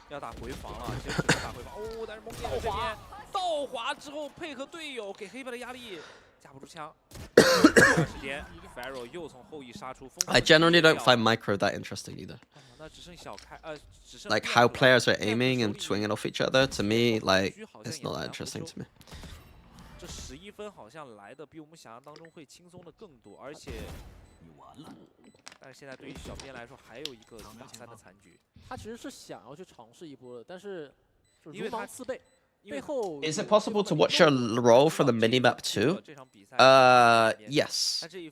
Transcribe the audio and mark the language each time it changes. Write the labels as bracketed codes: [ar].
[zh] 要打回防了，直接打回防。哦，但是蒙姐这边倒滑之后配合队友给黑白的压力，架不住枪。时间 ，Pharaoh 又从后翼杀出。 [en] I generally don't find micro that interesting either. [zh] 那只剩小开，只剩 [en] like how players are aiming and swinging off each other. To me, like it's not that interesting to me. [zh] 这11分好像来的比我们想象当中会轻松的更多，而且。但是现在对于小编来说，还有一个1-3的残局。他其实是想要去尝试一波的，但是如芒刺背。背后 [en] Is it possible to watch your role from the minimap too? Yes.